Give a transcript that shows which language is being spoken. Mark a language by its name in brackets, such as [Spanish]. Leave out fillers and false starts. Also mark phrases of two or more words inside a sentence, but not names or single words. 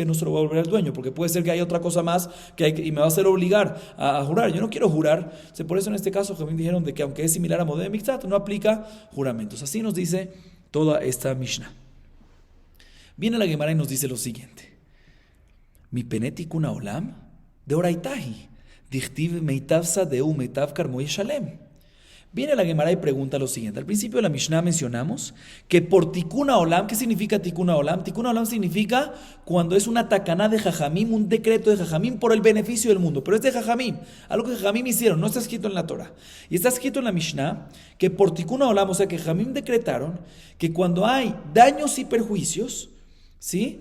[Spanish] No se lo va a volver al dueño, porque puede ser que haya otra cosa más y me va a hacer obligar a jurar. Yo no quiero jurar. Por eso en este caso también dijeron de que aunque es similar a [Hebrew] מודה מקצת, [Spanish] no aplica juramentos. Así nos dice toda esta Mishnah. Viene la Gemara y nos dice lo siguiente: [Aramaic] מפני תיקון העולם דאורייתא היא דכתיב מיטב שדהו ומיטב כרמו ישלם. [Spanish] Viene la Gemara y pregunta lo siguiente. Al principio de la Mishnah mencionamos que por [Hebrew] תיקון העולם, [Spanish] ¿qué significa [Hebrew] תיקון העולם? תיקון העולם [Spanish] significa cuando es una takaná de Jajamim, un decreto de Jajamim por el beneficio del mundo. Pero es de Jajamim, algo que Jajamim hicieron, no está escrito en la Torah. Y está escrito en la Mishnah que por [Hebrew] תיקון העולם, [Spanish] o sea que Jajamim decretaron que cuando hay daños y perjuicios, ¿sí?